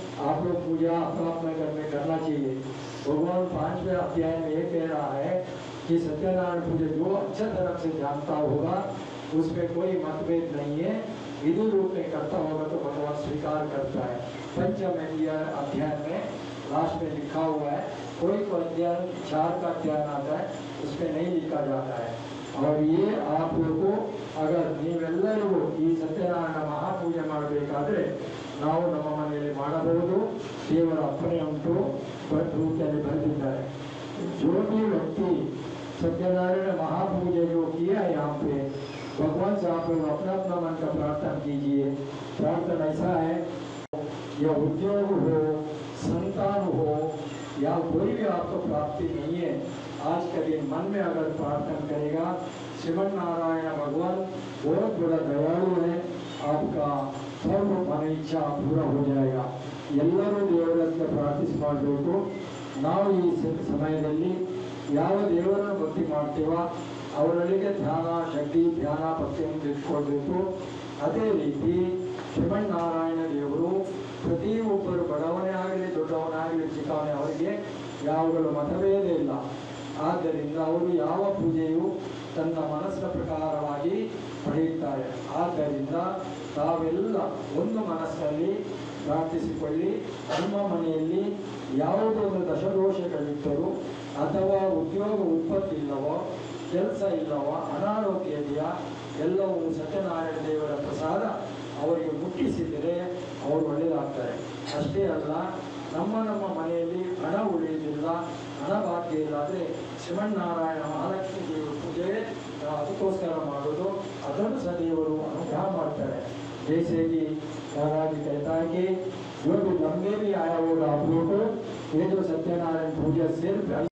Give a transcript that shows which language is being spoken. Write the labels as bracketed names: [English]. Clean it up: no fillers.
[Hindi] आप लोग पूजा अपना अपना घर में करना चाहिए। भगवान 5वें अध्याय में ये कह रहा है कि सत्यनारायण पूजा जो अच्छा तरह से जानता होगा उसमें कोई मतभेद नहीं है, विधि रूप में करता होगा तो भगवान स्वीकार करता है। पंचम अध्याय में लास्ट में लिखा हुआ है, कोई को अध्याय 4 का अध्याय आता है उसमें नहीं लिखा जाता है। और ये आप लोगों को अगर [Kannada] ನೀವೆಲ್ಲರಿಗೂ ಈ ಸತ್ಯನಾರಾಯಣ ಮಹಾಪೂಜೆ ಮಾಡಬೇಕಾದ್ರೆ ನಾವು ನಮ್ಮ ಮನೆಯಲ್ಲಿ ಮಾಡಬಹುದು, ದೇವರ ಅಪ್ಪಣೆ ಉಂಟು, ರೂಪದಲ್ಲಿ ಬರೆದಿದ್ದಾರೆ। [Hindi] जो भी व्यक्ति सत्यनारायण महापूजा जो किया है यहाँ पे भगवान से आप लोग अपना अपना मन का प्रार्थना कीजिए। प्रार्थना ऐसा है, या उद्योग हो, संतान हो, या कोई भी आपको प्राप्ति नहीं है, आज का दिन मन में अगर प्रार्थना करेगा, श्रीमन नारायण भगवान बहुत बड़ा दयालु है, आपका सर्व मन इच्छा पूरा हो जाएगा। [Kannada] ಎಲ್ಲರೂ ದೇವರನ್ನು ಪ್ರಾರ್ಥಿಸಿ ಮಾಡಬೇಕು। ನಾವು ಈ ಸಮಯದಲ್ಲಿ ಯಾವ ದೇವರನ್ನು ಭಕ್ತಿ ಮಾಡ್ತೀವೋ ಅವರೊಳಗೆ ಧ್ಯಾನ ಶಕ್ತಿ ಧ್ಯಾನ ಭಕ್ತಿಯನ್ನು ಇಟ್ಕೊಳ್ಬೇಕು। ಅದೇ ರೀತಿ ಶ್ರೀಮನ್ನಾರಾಯಣ ದೇವರು ಪ್ರತಿಯೊಬ್ಬರು ಬಡವನೇ ಆಗಲಿ ದೊಡ್ಡವನಾಗಲಿ ಚಿಕ್ಕವನೇ ಅವರಿಗೆ ಯಾವುಗಳ ಮತಭೇದ ಇಲ್ಲ। ಆದ್ದರಿಂದ ಅವರು ಯಾವ ಪೂಜೆಯು ತನ್ನ ಮನಸ್ಸಿನ ಪ್ರಕಾರವಾಗಿ ಪಡೆಯುತ್ತಾರೆ। ಆದ್ದರಿಂದ ತಾವೆಲ್ಲ ಒಂದು ಮನಸ್ಸಿನಲ್ಲಿ ಪ್ರಾರ್ಥಿಸಿಕೊಳ್ಳಿ। ನಿಮ್ಮ ಮನೆಯಲ್ಲಿ ಯಾವುದೊಂದು ದಶದೋಷಗಳಿದ್ದರೂ ಅಥವಾ ಉದ್ಯೋಗ ಉತ್ಪತ್ತಿ ಇಲ್ಲವೋ, ಕೆಲಸ ಇಲ್ಲವೋ, ಅನಾರೋಗ್ಯ ಇದೆಯಾ, ಎಲ್ಲವೂ ಸತ್ಯನಾರಾಯಣ ದೇವರ ಪ್ರಸಾದ ಅವರಿಗೆ ಮುಟ್ಟಿಸಿದರೆ ಅವರು ಒಳ್ಳೆಯದಾಗ್ತಾರೆ। ಅಷ್ಟೇ ಅಲ್ಲ, ನಮ್ಮ ಮನೆಯಲ್ಲಿ ಹಣ ಉಳಿಯುವುದಿಲ್ಲ, ಹಣ ಭಾಗ್ಯ ಇಲ್ಲ ಅಂದರೆ ಶ್ರೀಮನ್ನಾರಾಯಣ ಮಹಾಲಕ್ಷ್ಮೀ ದೇವರ ಪೂಜೆ ಅದಕ್ಕೋಸ್ಕರ ಮಾಡೋದು, ಅದನ್ನು ಸಹ ದೇವರು ಅನುಗ್ರಹ ಮಾಡ್ತಾರೆ। [Hindi] जैसे कि दादाजी कहता है कि जो भी लंबे भी आया होगा आप लोगों को, ये जो सत्यनारायण पूजा सिर्फ